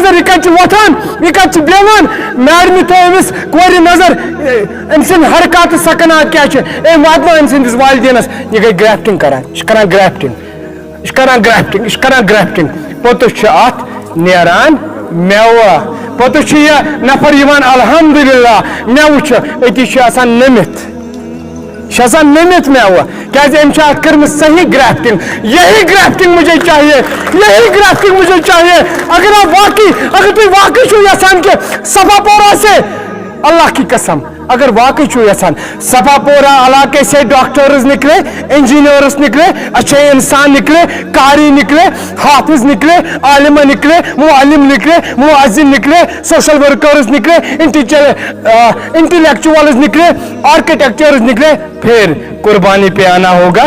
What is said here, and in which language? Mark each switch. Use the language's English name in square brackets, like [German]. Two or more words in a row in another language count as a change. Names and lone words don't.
[Kashmiri] यह कत वथान, यह कत बेवान, मैडम थो अमिस कोर नजर। अम सद हरकत सकनात क्या वात अम सदिस वालदेनस। यह गई ग्राफ्टिंग करान, यह करान ग्राफ्टिंग, यह करान ग्राफ्टिंग, यह करान ग्राफ्टिंग। पोतुस अत नेरान मेवा, पोतुस यह नफर यवान अल्हम्दुलिल्लाह मेव अति नमित, नमित मेवा, क्या कर्म सही ग्राफ्टिंग। [Hindi] यही ग्राफ्टिंग मुझे चाहिए, यही ग्राफ्टिंग मुझे चाहिए। अगर आप वाकई, अगर तुम वाकई यसान के सफापोरा से, अल्लाह की कसम, अगर वाकई यसान सफापोरा इलाके से डॉक्टर्स निकले, इंजीनियर्स निकले, अच्छे इंसान निकले, कारी निकले, हाफिज निकले, आलिमा निकले, मुअल्लिम निकले, मुअज्जिन निकले, [English] social workers [Hindi] निकले, इंटेलेक्चुअल्स निकले, आर्किटेक्चर्स निकले, फिर कुर्बानी पे आना होगा।